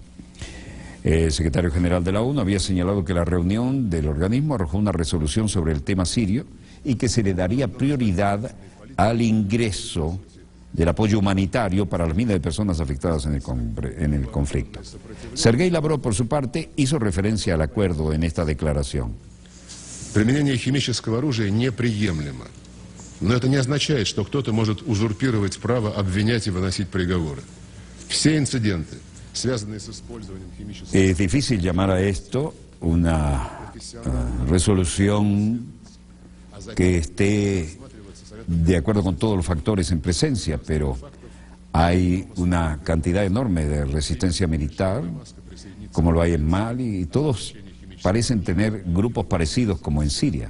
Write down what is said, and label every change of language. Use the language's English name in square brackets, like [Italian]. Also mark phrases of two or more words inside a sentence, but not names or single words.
[Spanish] El secretario general de la ONU había señalado que la reunión del organismo arrojó una resolución sobre el tema sirio y que se le daría prioridad al ingreso del apoyo humanitario para las miles de personas afectadas en el conflicto. Sergei Lavrov, por su parte, hizo referencia al acuerdo en esta declaración. [Russian] Применение химического оружия неприемлемо. Но это не означает, что кто-то может узурпировать право обвинять и выносить приговоры. Все инциденты, связанные с использованием химического оружия... [Spanish] Es difícil llamar a esto una resolución que esté de acuerdo con todos los factores en presencia, pero hay una cantidad enorme de resistencia militar, como lo hay en Mali, y todos parecen tener grupos parecidos como en Siria.